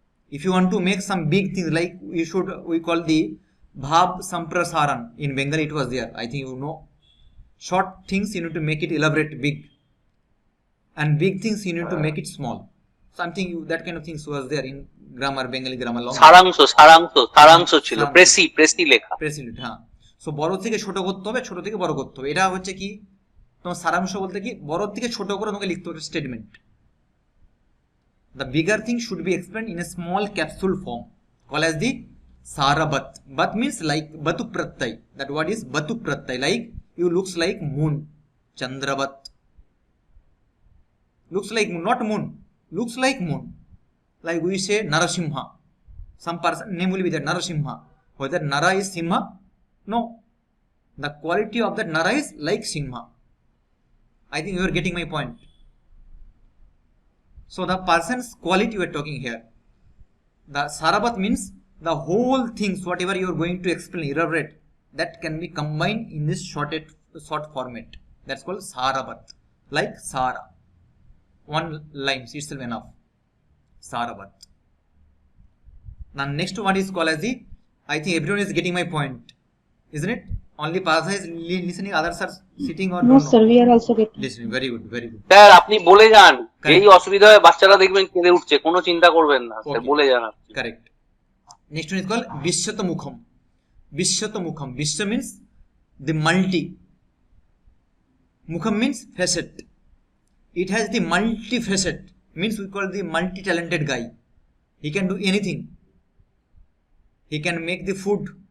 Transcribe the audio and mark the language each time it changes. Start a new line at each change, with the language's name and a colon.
English: If you want to make some big things, like we call the bhav samprasaran. In Bengali it was there, I think you know. Short things you need to make it elaborate, big, and big things you need to make it small. Something that kind of things was there in grammar, Bengali grammar.
Bangla: সারাংশ ছিল, precis লেখা। হ্যাঁ। So বড় থেকে ছোট করতে হবে, ছোট থেকে বড় করতে হবে। এটা হচ্ছে কি তোমার সারাংশ বলতে কি বড় থেকে ছোট করে তোমাকে লিখতে হবে statement.
English: The bigger thing should be explained in a small capsule form called as the sarabat. Bat means like batu pratyay. That word is batu pratyay. Like you looks like moon. Chandravat. Looks like moon, not moon. Looks like moon. Like we say Narasimha. Some person name will be there, Narasimha. Whether Nara is Simha? No. The quality of that Nara is like Simha. I think you are getting my point. So the person's quality we are talking here. The sarabat means the whole things, whatever you are going to explain, elaborate, that can be combined in this short format. That's called sarabat. Like Sara. One line itself enough. Sarabat. Now next one is called as the, I think everyone is getting my point, isn't it? Only Parsa is listening, others are sitting or no sir, we are also getting listening. Very good, very good.
Bangla: Sir আপনি বলে যান, এই অসুবিধা হয় বাচ্চারা দেখবেন কেঁদে উঠছে, কোনো চিন্তা করবেন না স্যার, বলে যান আপনি।
English: Correct. Next one is called Vishyata Mukham. Vishyata Mukham. Vishya means the multi. Mukham means facet. It has the multi-facet. Means we call the multi-talented guy. He can do anything. He can make the food.